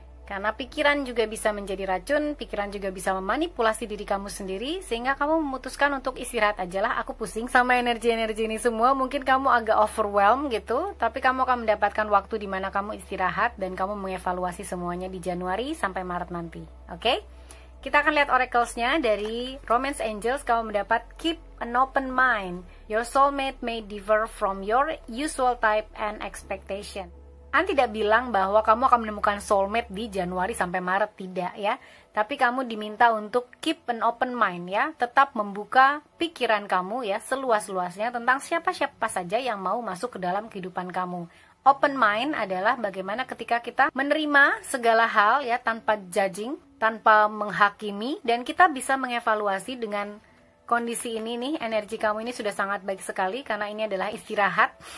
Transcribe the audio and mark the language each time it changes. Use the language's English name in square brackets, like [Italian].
[Indonesian] Karena pikiran juga bisa menjadi racun, pikiran juga bisa memanipulasi diri kamu sendiri, sehingga kamu memutuskan untuk istirahat aja lah. Aku pusing sama energi-energi ini semua, mungkin kamu agak overwhelmed gitu, tapi kamu akan mendapatkan waktu di mana kamu istirahat dan kamu mengevaluasi semuanya di Januari sampai Maret nanti. Oke? Kita akan lihat oracles-nya dari Romance Angels. Kamu mendapat [English] keep an open mind. Your soulmate may differ from your usual type and expectation. [Indonesian] An tidak bilang bahwa kamu akan menemukan soulmate di Januari sampai Maret, tidak ya. Tapi kamu diminta untuk [English] keep an open mind [Indonesian] ya. Tetap membuka pikiran kamu ya seluas-luasnya tentang siapa-siapa saja yang mau masuk ke dalam kehidupan kamu. Open mind adalah bagaimana ketika kita menerima segala hal ya tanpa judging, tanpa menghakimi, dan kita bisa mengevaluasi dengan kondisi ini nih, energi kamu ini sudah sangat baik sekali karena ini adalah istirahat.